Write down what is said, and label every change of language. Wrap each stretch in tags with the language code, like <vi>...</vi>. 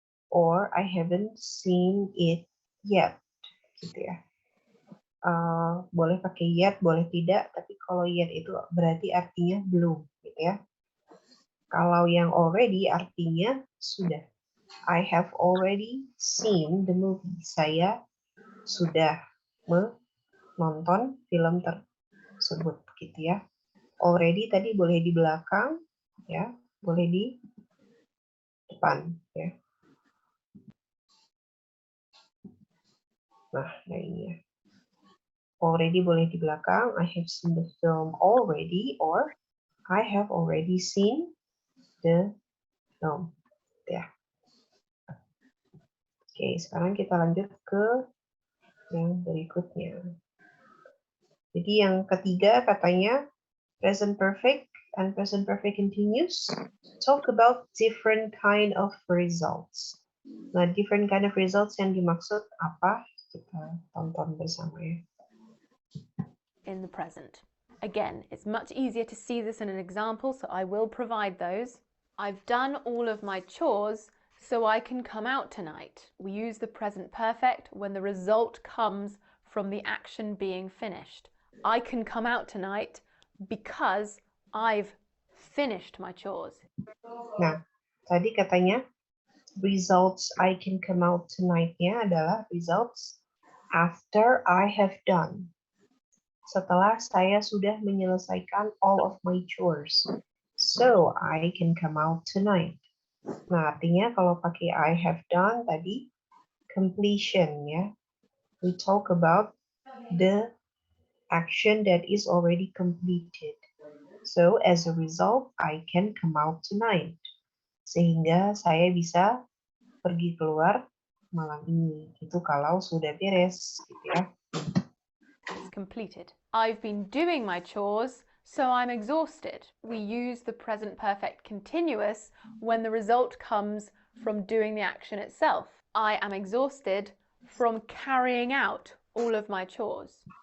<en>or I haven't seen it yet,</en> <id>gitu ya. Boleh pakai yet, boleh tidak, tapi kalau yet itu berarti artinya belum, gitu ya. Kalau yang already artinya sudah.</id> <en>I have already seen the movie.</en> <id>Saya sudah menonton film tersebut, gitu ya. Already tadi boleh di belakang, ya, boleh di depan, ya. Nah, ini ya. Already boleh di belakang.</id> <en>I have seen the film already, or I have already seen the film.</en> <id>Ya. Oke, sekarang kita lanjut ke yang berikutnya. Jadi yang ketiga katanya</id> <en>present perfect and present perfect continuous talk about different kind of results.</en> <id>Nah,</id> <en>different kind of results</en> <id>yang dimaksud apa? Kita tonton bersama ya.</id> <en>In the present. Again, it's much easier to see this in an example, so I will provide those. I've done all of my chores, so I can come out tonight. We use the present perfect when the result comes from the action being finished. I can come out tonight because I've finished my chores.</en> <id>Nah, tadi katanya</id> <en>results I can come out tonight-nya adalah results after I have done.</en> <id>Setelah saya sudah menyelesaikan</id> <en>all of my chores. So, I can come out tonight.</en> <id>Nah, artinya kalau pakai</id> <en>I have done tadi, completion ya. We talk about the action that is already completed. So, as a result, I can come out tonight.</en> <id>Sehingga saya bisa pergi keluar malam ini. Itu kalau sudah beres, gitu ya.</id> <en>It's completed. I've been doing my chores, so I'm exhausted. We use the present perfect continuous when the result comes from doing the action itself. I am exhausted from carrying out all of my chores.</en>